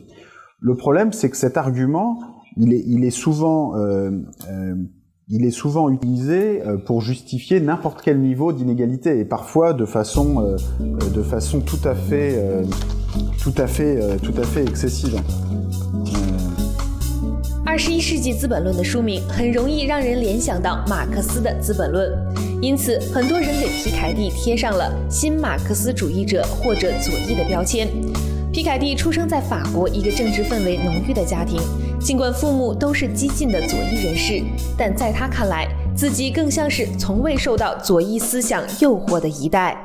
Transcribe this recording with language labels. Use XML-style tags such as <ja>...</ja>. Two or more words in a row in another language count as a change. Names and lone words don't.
<fr>Le problème, c'est que cet argument, il est souvent utilisé pour justifier n'importe quel niveau d'inégalité, et parfois de façon tout à fait excessive.</fr> <zh>21 世纪资本论的书名很容易让人联想到马克思的《资本论》，因此很多人给皮凯蒂贴上了新马克思主义者或者左翼的标签。皮凯蒂出生在法国一个政治氛围浓郁的家庭，尽管父母都是激进的左翼人士，但在他看来， 自己更像是从未受到左翼思想诱惑的一代。</zh>